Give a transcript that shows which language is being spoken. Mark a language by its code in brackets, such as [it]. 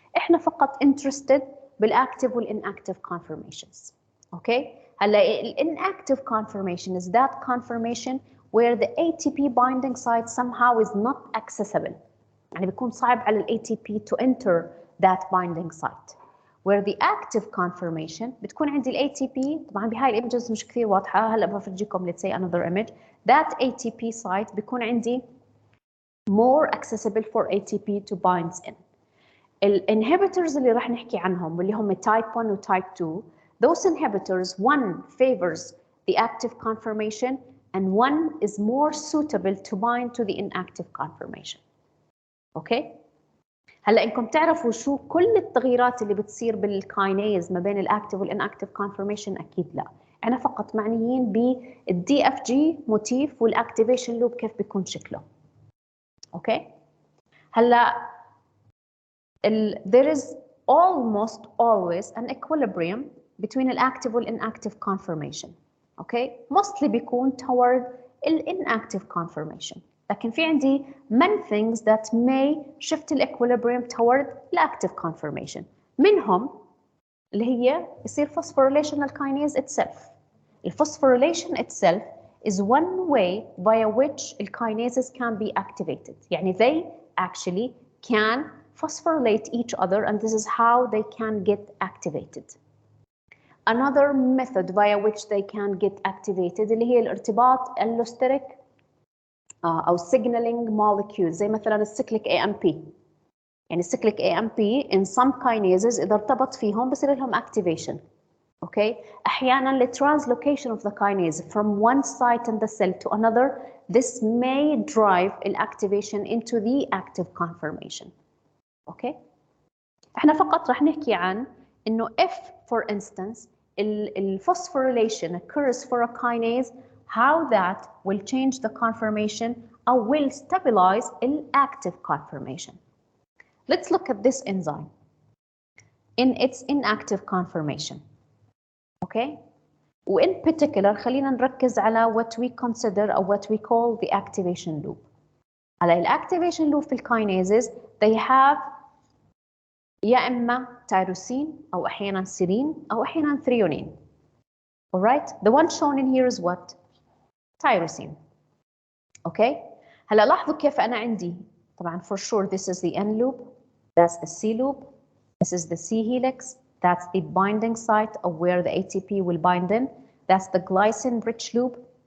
[ar] إحنا فقط interested بالactive والinactive confirmations. Okay? هلا [en] inactive confirmation is that confirmation where the ATP binding site somehow is not accessible. [ar] يعني بيكون صعب على ال ATP [en] to enter that binding site. Where the active confirmation [ar] بتكون عندي ال ATP طبعا بهاي الايمجز مش كثير واضحة هلا بفرجيكم [en] let's say another image. That ATP site بيكون عندي more accessible for ATP to bind in. [ar] الانهبيتورز اللي راح نحكي عنهم واللي هم [en] type 1 و type 2 those inhibitors one favors the active conformation and one is more suitable to bind to the inactive conformation. [ar] اوكي هلا انكم تعرفوا شو كل التغييرات اللي بتصير بالكاينيز ما بين الاكتيف والانكتيف كونفورميشن اكيد لا انا فقط معنيين بالدي اف جي موتيف والاكتيفيشن لوب كيف بيكون شكله اوكي هلا [en] there is almost always an equilibrium between the active and inactive conformation. Okay? Mostly [ar] بيكون [en] toward the inactive conformation. [ar] لكن في عندي [en] many things that may shift the equilibrium toward the active conformation. [ar] منهم اللي هي يصير [en] phosphorylational kinase itself. The phosphorylation itself is one way via which the kinases can be activated. [ar] يعني [en] they actually can phosphorylate each other and this is how they can get activated. Another method via which they can get activated [ar] اللي هي الارتباط [en] allosteric أو signaling molecules زي مثلا الcyclic AMP. [ar] يعني الcyclic AMP [en] in some kinases [ar] إذا ارتبط فيهم بصير لهم activation. [en] Okay? [ar] أحيانا [en] the translocation of the kinase from one site in the cell to another this may drive the activation into the active conformation. [ar] اوكي احنا فقط رح نحكي عن انه [en] if for instance phosphorylation occurs for a kinase how that will change the conformation or will stabilize the active conformation. Let's look at this enzyme in its inactive conformation. Okay? وin particular [ar] خلينا نركز على [en] what we consider or what we call the activation loop. [ar] على الactivation loop في الكاينيزز [en] they have [ar] يا إما تيروسين أو أحياناً سيرين أو أحياناً ثريونين. [en] Alright? The one shown in here is what? Tyrosine. Okay? [ar] هلا لاحظوا كيف أنا عندي طبعاً [en] for sure this is the N loop, that's the C loop, this is the C helix, that's the binding site of where the ATP will bind in, that's the glycine rich loop.